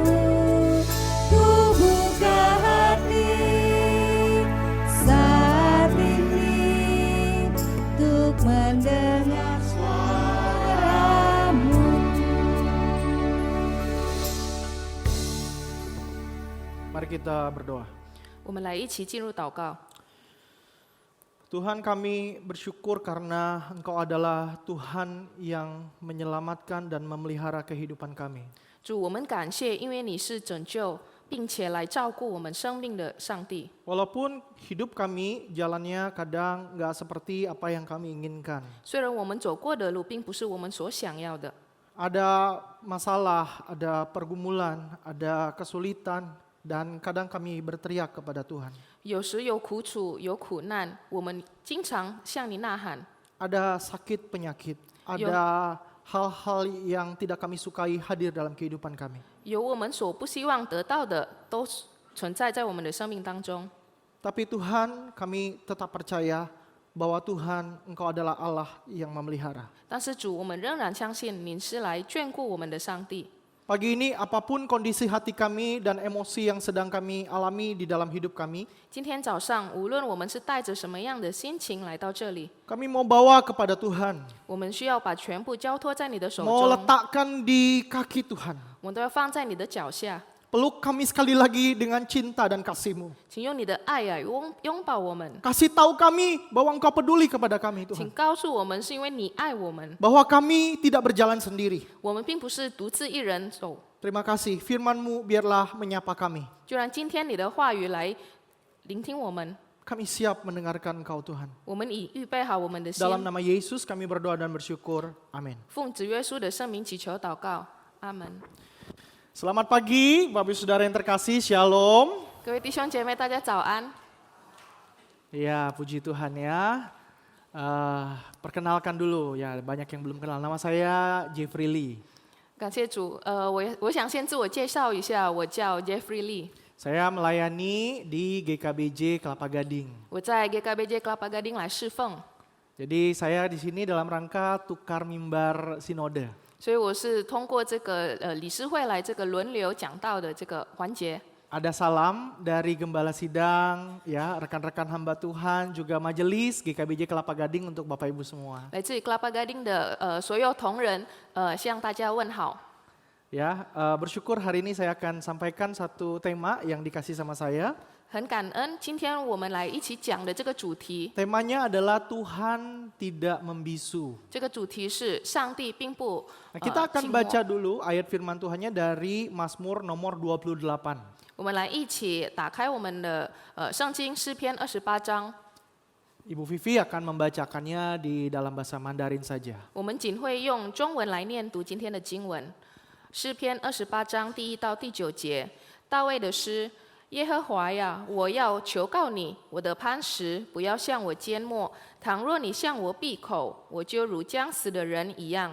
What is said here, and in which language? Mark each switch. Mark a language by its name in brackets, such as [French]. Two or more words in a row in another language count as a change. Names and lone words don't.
[Indonesian] Ku buka hati saat ini untuk mendengar suara-Mu. Mari kita berdoa. [Chinese] 我们来一起进入祷告。 [Indonesian] Tuhan, kami bersyukur karena Engkau adalah Tuhan yang menyelamatkan dan memelihara kehidupan kami. [Chinese] 主，我们感谢，因为你是拯救并且来照顾我们生命的上帝。 [Indonesian] Walaupun hidup kami jalannya kadang nggak seperti apa yang kami inginkan. [Chinese] 虽然我们走过的路并不是我们所想要的， [Indonesian] Ada masalah, ada pergumulan, ada kesulitan. dan kadang kami berteriak kepada Tuhan. [Chinese] 有时有苦楚，有苦难，我们经常向你呐喊。 [Indonesian] Ada sakit penyakit, ada hal-hal yang tidak kami sukai hadir dalam kehidupan kami. [Chinese] 有我们所不希望得到的，都存在在我们的生命当中。 [Indonesian] Tapi Tuhan, kami tetap percaya bahwa Tuhan, Engkau adalah Allah yang memelihara. [Chinese] 但是主，我们仍然相信您是来眷顾我们的上帝。 [Indonesian] Pagi ini apapun kondisi hati kami dan emosi yang sedang kami alami di dalam hidup kami, [Chinese] 今天早上，无论我们是带着什么样的心情来到这里， [Indonesian] kami mau bawa kepada Tuhan, [Chinese] 我们需要把全部交托在你的手 [Indonesian] mau [Chinese] 中， [Indonesian] letakkan di kaki Tuhan. [Chinese] 我们都要放在你的脚下。 [Indonesian] Peluk kami sekali lagi dengan cinta dan kasih-Mu. [Chinese] 请用你的爱呀拥抱我们， [Indonesian] Kasih tahu kami bahwa Engkau peduli kepada kami [Chinese] 请 [Indonesian] Tuhan. [Chinese] 告诉我们是因为你爱我们， [Indonesian] Bahwa kami tidak berjalan sendiri. [Chinese] 我们并不是独自一人走。 [Indonesian] Terima kasih, firman-Mu biarlah menyapa kami. [Chinese] 就让今天你的话语来聆听我们， [Indonesian] Kami siap mendengarkan Engkau Tuhan. [Chinese] 我们已预备好我们的心。 [Indonesian] Dalam nama Yesus kami berdoa dan bersyukur. Amin. [Chinese] 奉主耶稣的圣名祈求祷告，阿门。 [Indonesian] Selamat pagi, Bapak Ibu Saudara yang terkasih, Shalom. [Chinese] 各位弟兄姐妹，大家早安。 [Indonesian] Ya, puji Tuhan ya. Perkenalkan dulu ya, banyak yang belum kenal. Nama saya Jeffrey Lee. [Chinese] 感谢主，我想先自我介绍一下，我叫 Jeffrey Lee， [Indonesian] Saya melayani di GKBJ Kelapa Gading. [Chinese] 我在 GKBJ Kelapa Gading 来侍奉， [Indonesian] Jadi saya di sini dalam rangka tukar mimbar sinode. [Chinese] 所以我是通过这个理事会来这个轮流讲道的这个环节。 [Indonesian] Ada salam dari Gembala Sidang, ya rekan-rekan hamba Tuhan, juga majelis GKBJ Kelapa Gading untuk Bapak Ibu semua. [Chinese] 来自于 Kelapa Gading 的所有同仁，向大家问好。 [Indonesian] Ya, bersyukur hari ini saya akan sampaikan satu tema yang dikasih sama saya. [Chinese] 很感恩，今天我们来一起讲的这个主题， [Indonesian] Temanya adalah Tuhan tidak membisu. [Chinese] 这个主题是上帝并不 [Indonesian] Nah, kita akan [Chinese] 静默 [Indonesian] baca dulu ayat firman Tuhannya dari Mazmur nomor 28. [Chinese] 我们来一起打开我们的圣经诗篇28章， [Indonesian] Ibu Vivi akan membacakannya di dalam bahasa Mandarin saja. [Chinese] 我们仅会用中文来念读今天的经文。诗篇28章第1到第9节，大卫的诗。耶和华呀，我要求告你，我的磐石，不要向我缄默。倘若你向我闭口，我就如将死的人一样。